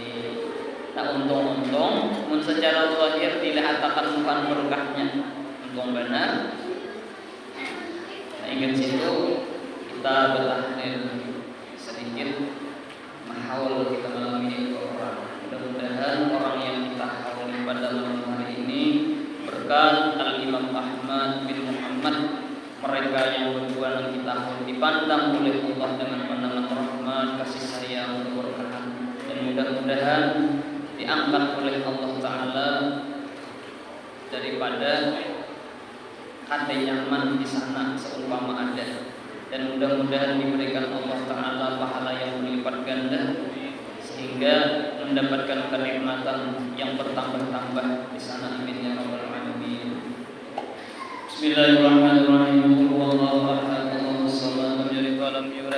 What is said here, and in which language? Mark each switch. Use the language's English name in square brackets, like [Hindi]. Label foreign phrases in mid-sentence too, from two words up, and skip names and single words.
[Indonesian] Nah untung-untung, secara zahir dilihat akan Tuhan berkahnya, untung benar. Nah ingat situ kita bertahlil sedikit mahaul kita malam ini orang. Mudah-mudahan orang yang kita hauli pada malam hari ini berkat Al-Imam Ahmad bin Muhammad, mereka yang berdua yang kita hauli dipandang oleh Allah dengan pandangan rahmat, kasih sayang, keberkahan, dan mudah-mudahan diangkat oleh Allah Ta'ala daripada ada nyaman di sana seumpama ada, dan mudah-mudahan diberikan Allah Ta'ala pahala yang berlipat ganda sehingga mendapatkan kenikmatan yang bertambah-tambah di sana. [Arabic] آمين يا رب العالمين. بسم الله الرحمن الرحيم. والله أعلم.